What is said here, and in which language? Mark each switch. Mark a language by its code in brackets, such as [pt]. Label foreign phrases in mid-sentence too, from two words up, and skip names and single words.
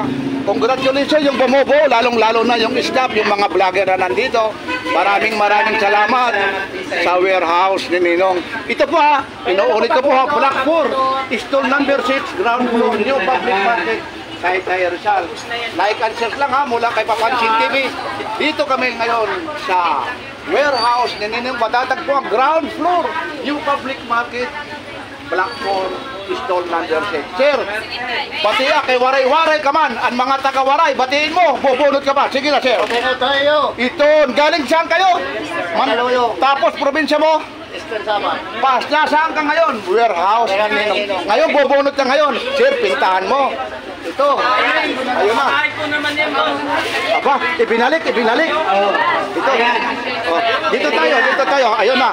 [tl] Congratulations yung bumubuo, lalong-lalo na yung staff, yung mga vlogger na nandito. Maraming salamat sa warehouse ni Ninong. Ito po ha, inuulit ko po ha, Block 4, stall number 6, ground floor, New Public Market. Kahit tayo Rizal. [en] Like and share [tl] lang ha, mula kay Papansin TV. Dito kami ngayon sa warehouse ni Ninong. Matatagpo ang ground floor, New Public Market, Block 4, stall number 6. [war] Sir, batiya kay Waray-Waray ka man. [tl] Ang mga taga-Waray, batiin mo. Bubunot ka ba? Sige na, sir. Okay na tayo. Ito, galing saan kayo? Mandaluyong. Tapos, probinsya mo? Eastern Samar. Pas, nasaan ka ngayon? Warehouse. Ngayon, bubunot ka ngayon. Sir, pintahan mo. Ito. Ayun na. Aba, ibinalik. Ito. Oh, dito tayo. Ayun na.